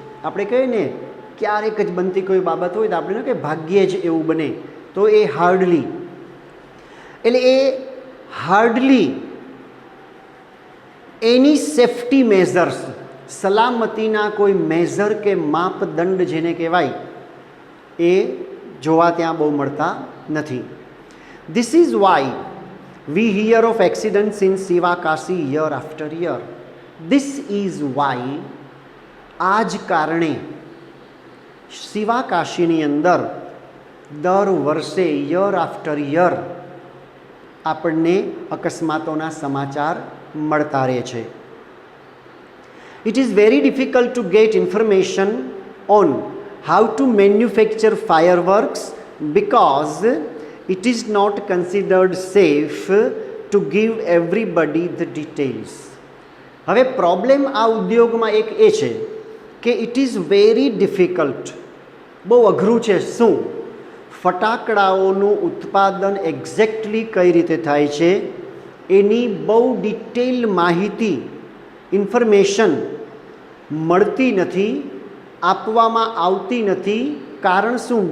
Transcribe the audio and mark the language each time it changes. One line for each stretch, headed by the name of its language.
Gujarati: આપણે કહીએ ને ક્યારેક જ બનતી કોઈ બાબત હોય તો આપણે કે ભાગ્યે જ એવું બને, તો એ હાર્ડલી. એટલે એ હાર્ડલી એની સેફ્ટી મેઝર્સ, સલામતીના કોઈ મેઝર કે માપદંડ જેને કહેવાય એ જોવા ત્યાં બહુ મળતા નથી.
English: This is why we hear of accidents in Sivakashi year after year. This is why,
Gujarati: આ જ કારણે શિવાકાશીની અંદર દર વર્ષે
English: year after year
Gujarati: આપણને અકસ્માતોના સમાચાર મળતા રહે છે.
English: It is very difficult to get information on how to manufacture fireworks because it is not considered safe to give everybody the details.
Gujarati: હવે પ્રોબ્લેમ આ ઉદ્યોગમાં એક એ છે કે
English: it is very difficult,
Gujarati: બહુ અઘરું છે. શું? ફટાકડાઓનું ઉત્પાદન એક્ઝેક્ટલી કઈ રીતે થાય છે એની બહુ ડિટેલ માહિતી, ઇન્ફોર્મેશન મળતી નથી, આપવામાં આવતી નથી. કારણ શું?